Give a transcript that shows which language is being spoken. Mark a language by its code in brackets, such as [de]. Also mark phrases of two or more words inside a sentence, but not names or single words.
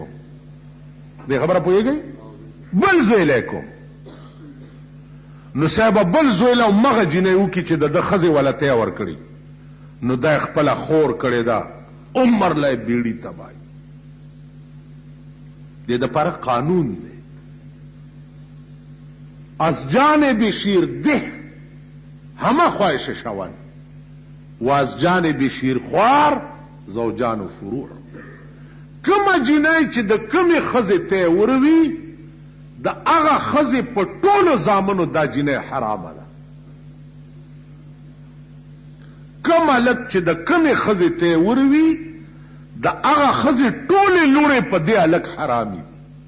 [ps] دې خبره پوهېږئ؟ بل زوی لی کوم. نو صاحبه بل زوی له مغه جینۍ وکړي چې د ده ښځې وله تی ورکړي، نو دا یې خپله خور کړې ده، عمر له یې بیړي تباهي. دې دپاره قانون دی. [fa] از جانب شیرده همه خواهش شوند و از جانب شیرخوار زوجان و فروع. [ps] کومه جینۍ چې د کومې ښځې تی وروي د هغه ښځې په ټولو زامنو دا جینۍ حرامه ده. کوم هلک چې د کومې ښځې تی وروي د هغه ښځې ټولې لوڼې په دې هلک حرامې دي.